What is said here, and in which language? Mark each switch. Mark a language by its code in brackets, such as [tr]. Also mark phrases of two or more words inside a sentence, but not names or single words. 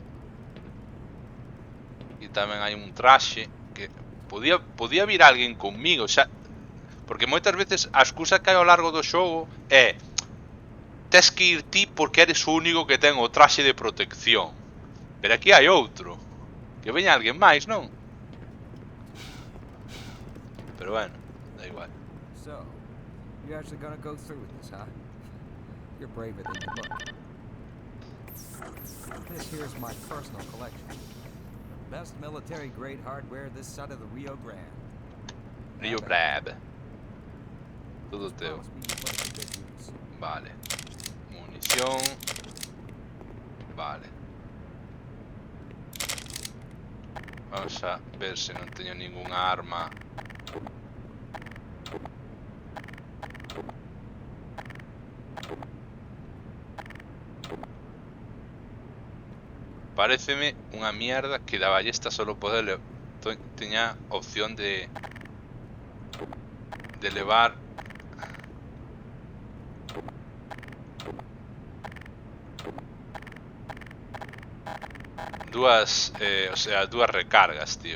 [gl] E tamén hai un traxe que podía vir alguén conmigo, xa, porque moitas veces a excusa que hai ao largo do xogo é tes que ir ti porque eres o único que ten o traxe de protección. Pero aquí hai outro. Que veña alguén máis, non? Pero bueno, da igual. [en] So, you're actually gonna go through with this, huh? You're braver than you look. This here's my personal collection. Best military-grade hardware this side of the Rio Grande. [gl] Rio Grande. Todo teu. [en] Promise me you put it to good use. [gl] Vale. Munición. Vale. Vamos a ver se non teño ningunha arma. Paréceme unha mierda que da ballesta solo poder teña opción de levar dúas, [es] o sea, [gl] dúas recargas, tío.